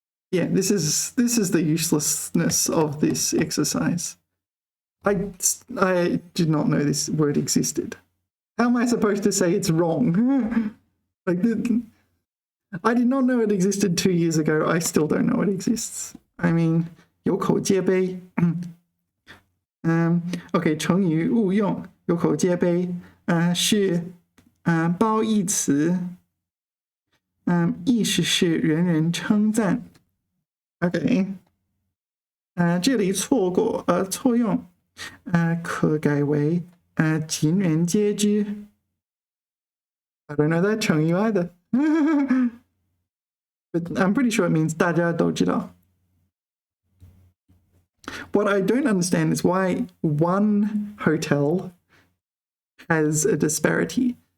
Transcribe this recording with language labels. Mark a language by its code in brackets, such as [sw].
[en] Yeah, this is the uselessness of this exercise. I did not know this word existed. How am I supposed to say it's wrong? Like, I did not know it existed 2 years ago. I still don't know it exists. I mean, 有口皆碑. [zh] OK, 成语误用有口皆碑是褒义词，意思是人人称赞。 OK， 这里错用可改为尽人皆知。 [en] I don't know that 成语 either. But I'm pretty sure it means [zh] 大家都知道。 [en] What I don't understand is why one hotel has a disparity.